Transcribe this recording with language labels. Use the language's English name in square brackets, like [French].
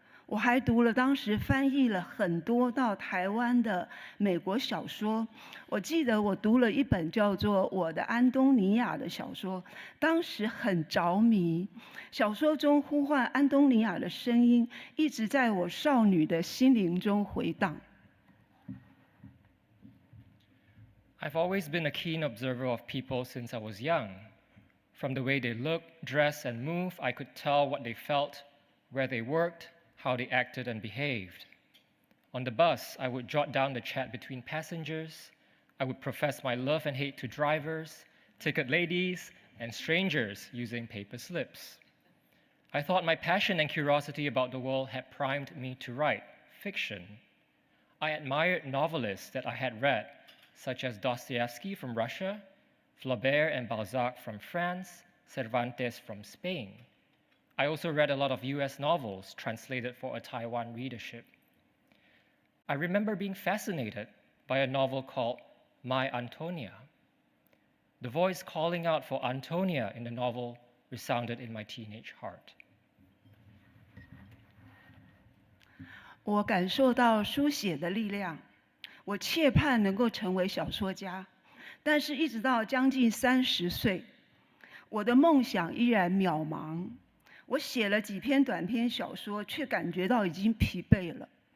[Chinese] 我还读了当时翻译了很多到台湾的美国小说。我记得我读了一本叫做《我的安东尼亚》的小说，当时很着迷。小说中呼唤安东尼亚的声音一直在我少女的心灵中回荡。 [English] I've always been a keen observer of people since I was young. From the way they look, dress, and move, I could tell what they felt, where they worked, how they acted and behaved. On the bus, I would jot down the chat between passengers. I would profess my love and hate to drivers, ticket ladies, and strangers using paper slips. I thought my passion and curiosity about the world had primed me to write fiction. I admired novelists that I had read, such as Dostoevsky from Russia, Flaubert and Balzac from France, Cervantes from Spain. I also read a lot of US novels translated for a Taiwan readership. I remember being fascinated by a novel called My Antonia. The voice calling out for Antonia in the novel resounded in my teenage heart. [Chinese] 我感受到书写的力量，我切盼能够成为小说家，但是一直到将近30岁，我的梦想依然渺茫。我写了几篇短篇小说，却感觉到已经疲惫了。